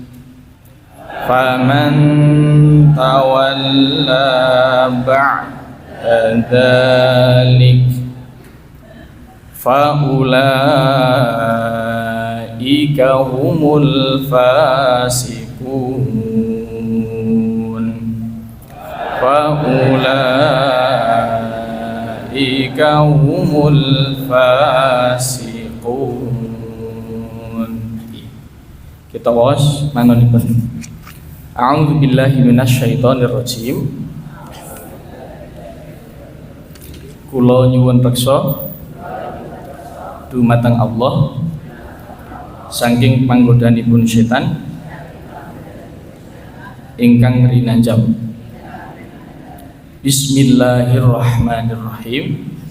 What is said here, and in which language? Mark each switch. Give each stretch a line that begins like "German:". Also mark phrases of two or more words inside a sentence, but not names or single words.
Arabic: فمن تولى بعد ذلك فأولئك هم الفاسقون، فأولئك هم الفاسقون.
Javanese: Kita was manonipun.
Arabic: أعوذ بالله من الشيطان الرجيم.
Javanese: Kula nyuwun reksa dumateng Allah saking panggodanipun setan ingkang rinanjam.
Arabic: بسم الله الرحمن الرحيم.